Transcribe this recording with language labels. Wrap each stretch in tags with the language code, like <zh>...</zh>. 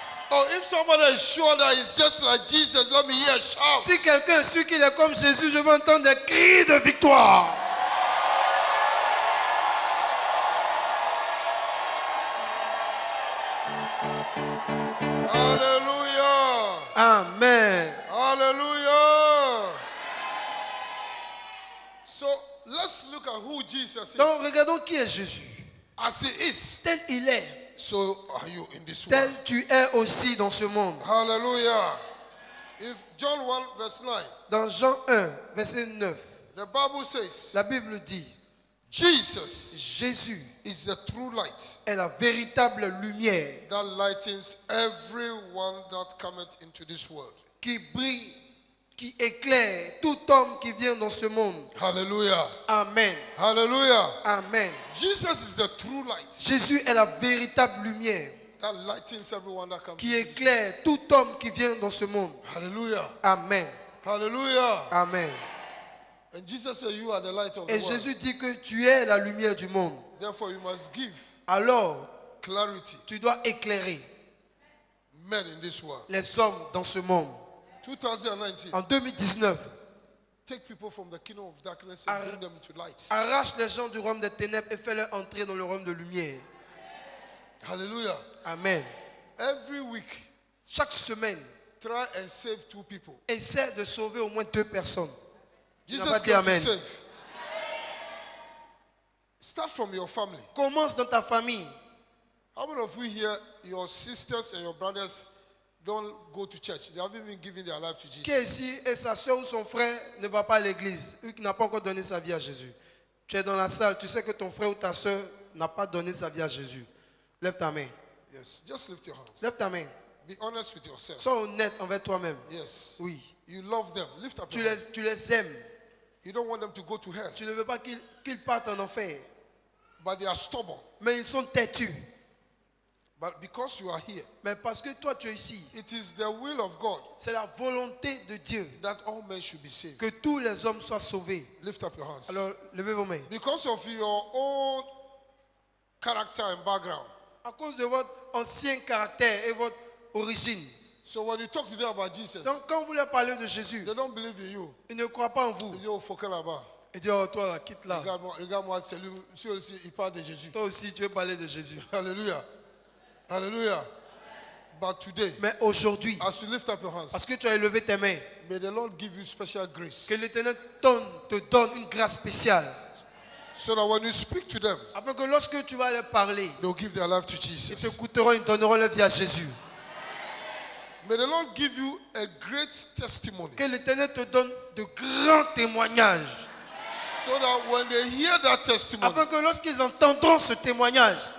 <en>Oh, if somebody is sure that it's just like Jesus, let me hear a shout.</en> <fr>Si quelqu'un est sûr qu'il est comme Jésus, je veux entendre des cris de victoire.</fr> <en>Hallelujah. Amen. Hallelujah. So let's look at who Jesus is.</en> <fr>Donc, regardons qui est Jésus.</fr> <en>As He is,</en> <fr>Tel il est,</fr> <en>so are you in this</en> <fr>tel</fr> <en>world.</en> <fr>tu es aussi dans ce monde.</fr> <en>Hallelujah. If John 1 verse 9,</en> <fr>Dans Jean 1, verset 9,</fr> <en>the Bible says,</en> <fr>la Bible dit,</fr> <en>Jesus</en> <fr>Jésus</fr> <en>is the true light</en> <fr>est la véritable lumière</fr> <en>that lightens everyone that cometh into this world.</en> <fr>qui brille, qui éclaire tout homme qui vient dans ce monde.</fr> <en>Hallelujah. Amen. Hallelujah. Amen. Jesus is the true light</en> <fr>Jésus est la véritable lumière</fr> <en>that lightens everyone that comes</en> <fr>qui</fr> <en>into this</en> <fr>éclaire tout homme qui vient dans ce monde.</fr> <en>world. Hallelujah. Amen. Hallelujah. Amen. And Jesus said, you are the light of the</en> <fr>Et</fr> <en>world.</en> <fr>Jésus dit que tu es la lumière du monde.</fr> <en>Therefore, you must give</en> <fr>Alors,</fr> <en>clarity,</en> <fr>tu dois éclairer,</fr> <en>men in this world.</en> <fr>les hommes dans ce monde.</fr> <en>2019.</en> <fr>En 2019,</fr> <en>Take people from the kingdom of darkness and bring them to light.</en> <fr>arrache les gens du royaume des ténèbres et fais-les entrer dans le royaume de lumière.</fr> <en>Hallelujah. Amen. Every week,</en> <fr>Chaque semaine,</fr> <en>try and save 2 people.</en> <fr>essaie de sauver au moins 2 personnes. Tu n'as</fr> <en>Jesus</en> <fr>pas dit</fr> <en>came to</en> <fr>amen.</fr> <en>save. Start from your family.</en> <fr>Commence dans ta famille.</fr> <en>How many of you here, your sisters and your brothers don't go to church? They haven't even given their life to Jesus.</en> <fr>Qui est ici et sa soeur ou son frère ne va pas à l'église, lui qui n'a pas encore donné sa vie à Jésus. Tu es dans la salle, tu sais que ton frère ou ta soeur n'a pas donné sa vie à Jésus. Lève ta main.</fr> <en>Yes, just lift your hands.</en> <fr>Lève ta main.</fr> <en>Be honest with yourself.</en> <fr>Sois honnête envers toi-même.</fr> <en>Yes.</en> <fr>Oui.</fr> <en>You love them. Lift up</en> <fr>Tu</fr> <en>your hands.</en> <fr>les aimes.</fr> <en>You don't want them to go to hell,</en> <fr>Tu ne veux pas qu'ils partent en enfer.</fr> <en>but they are stubborn.</en> <fr>Mais ils sont têtus.</fr> <en>But because you are here,</en> <fr>Mais parce que toi tu es ici,</fr> <en>it is the will of God</en> <fr>c'est la volonté de Dieu</fr> <en>that all men should be saved.</en> <fr>que tous les hommes soient sauvés.</fr> <en>Lift up your hands.</en> <fr>Alors, levez vos mains.</fr> <en>Because of your own character and background.</en> <fr>À cause de votre ancien caractère et votre origine.</fr> <en>So when you talk to them about Jesus,</en> <fr>Donc quand vous leur parlez de Jésus,</fr> <en>they don't believe in you.</en> <fr>ils ne croient pas en vous. Ils disent, oh, faut qu'elle là-bas. Ils disent, oh toi là, quitte là. Regarde-moi, c'est lui aussi, il parle de Jésus. Toi aussi tu veux parler de Jésus.</fr> <en>Hallelujah. Hallelujah. But today,</en> <fr>Mais aujourd'hui,</fr> <en>as you lift up your hands,</en> <fr>parce que tu as élevé tes mains,</fr> <en>may the Lord give you special grace.</en> <fr>que l'Éternel te donne une grâce spéciale.</fr> <en>So that when you speak to them,</en> <fr>Afin que lorsque tu vas leur parler,</fr> <en>they'll give their life to</en> <fr>ils</fr> <en>Jesus.</en> <fr>t'écouteront, ils donneront leur vie à Jésus.</fr> <en>May the Lord give you a great testimony.</en> <fr>Que l'Éternel te donne de grands témoignages.</fr> <en>So that when they hear that testimony,</en> <fr>Afin que lorsqu'ils entendront ce témoignage,</fr>